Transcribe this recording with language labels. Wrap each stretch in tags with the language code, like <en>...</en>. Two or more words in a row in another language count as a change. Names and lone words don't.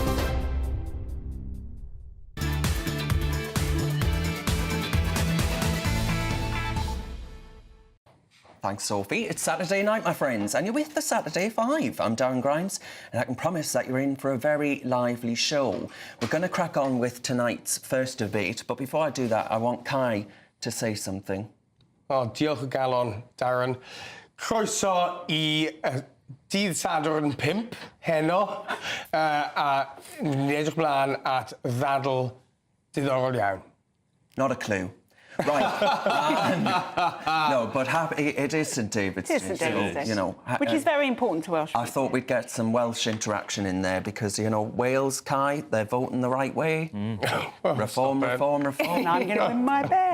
<en>Thanks, Sophie. It's Saturday night, my friends, and you're with the Saturday 5. I'm Darren Grimes, and I can promise that you're in for a very lively show. We're going to crack on with tonight's first debate, but before I do that, I want Kai to say something.</en> <cy>Diolch o galon, Darren. Croeso I dydd Sadwrn 5 heno, a ni edrych mlaen at ddadl diddorol iawn.</cy> <en>Not a clue. Right. No, but it is St David's Day. It is St David's Day. You know, which is very important to Welsh people. I thought we'd get some Welsh interaction in there because, you know, Wales, Kai, they're voting the right way. Reform. And I'm going to win my bet.</en>